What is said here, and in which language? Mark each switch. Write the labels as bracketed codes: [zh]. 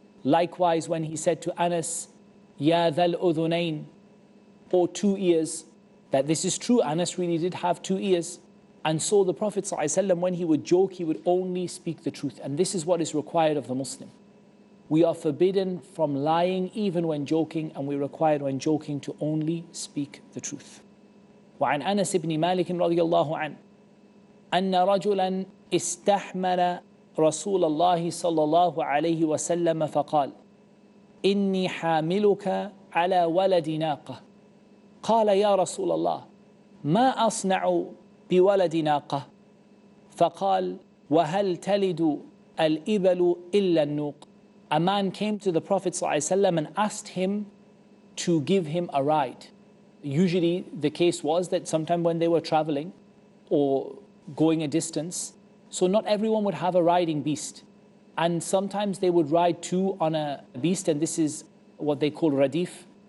[en] Likewise, when he said to Anas, Ya dhal udhunayn, or 2 ears, that this is true, Anas really did have 2 ears. And so the Prophet ﷺ, when he would joke, he would only speak the truth. And this is what is required of the Muslim. We are forbidden from lying even when joking, and we're required when joking to only speak the truth. [ar] وعن أنس بن مالك رضي الله عنه أن رجلا استحمل رسول الله صلى الله عليه وسلم فقال إني حاملك على ولد ناقة قال يا رسول الله ما أصنع بولد ناقة فقال وهل تلد الإبل إلا النوق. [en] A man came to the Prophet ﷺ and asked him to give him a ride. Usually the case was that sometime when they were traveling or going a distance, so not everyone would have a riding beast. And sometimes they would ride two on a beast, and this is what they call radif.